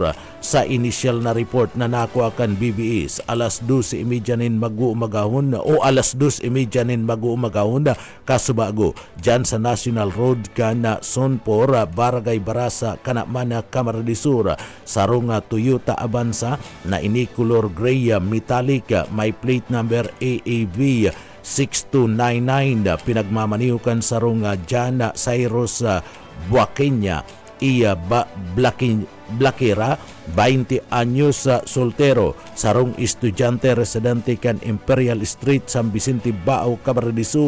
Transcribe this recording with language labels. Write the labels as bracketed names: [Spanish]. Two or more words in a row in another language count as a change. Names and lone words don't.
[Bikol] Sa initial na report na nakuha kan BBS, alas 12:30 nin mag-uumagahon o alas 2:30 nin mag-uumagahon kasubago dyan sa National Road kan Sonpor, Barangay Barasa, kanaman Camarines Sur. Sarong Toyota Avanza na ini [English] color gray metallic, [Bikol] may [English] plate number [Bikol] AAV 6299, pinagmamaniukan sarong Jana Cyrus Buakenya iya Blakira, 20 anyos soltero, sarong estudyante residente kan Imperial Street, San Vicente Bao, Camarines Sur.